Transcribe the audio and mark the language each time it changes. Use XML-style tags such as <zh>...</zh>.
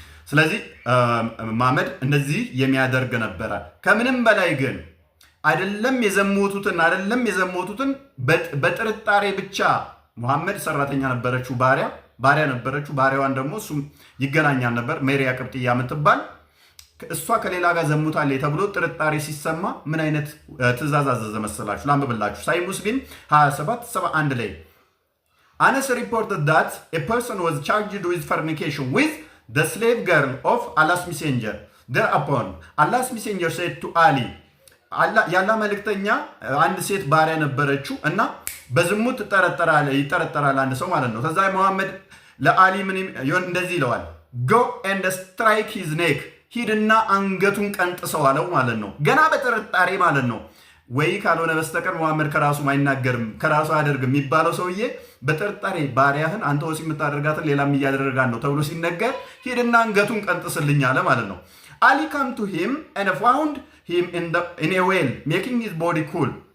<am>ስለዚህ መሐመድ እንደዚህ የሚያደርግ ነበረ። ከምንም በላይ ግን አይደለም የዘሞቱትን በጥርጣሬ ብቻ መሐመድ ሰራተኛ ነበረችው፣ ባሪያ ነበረችው። ባሪያዋን ደግሞ እሱም ይገናኛል ነበር፣ ሜሪያ ቅብጥያ የምትባል እሷ ከሌላ ጋር ዘሙታለች ተብሎ ጥርጣሬ ሲሰማ ምን አይነት ትእዛዝ አዘዘ መሰላችሁ? ላንብብላችሁ። ሳይ ሙስሊም 27-71 ላይ</am> <en>Anas reported that a person was charged with fornication with the slave girl of Allah's messenger. Thereupon Allah's messenger said to Ali,</en> <am>ያላ መልእክተኛ አንድ ሴት ባሪያ ነበረችው እና በዝሙት ይጠረጠራል አንድ ሰው ማለት ነው። ከዛ መሐመድ ለአሊ እንደዚህ ይለዋል፣</am> <en>go and strike his neck፣</en> <am>ሂድና አንገቱን ቀንጥሰው አለው ማለት ነው። ገና በጥርጣሬ ማለት ነው። ወይ ካልሆነ በስተቀር መሐመድ ከራሱ አይናገርም፣ ከራሱ አያደርግም የሚባለው ሰውዬ በጥርጣሬ ባሪያህን አንተ ወሲብ የምታደርጋትን ሌላም እያደረጋት ነው ተብሎ ሲነገር ሂድና አንገቱን ቀንጥስልኝ አለ ማለት ነው።</am> <en>Ali came to him and found him in a well, making his body cool.</en>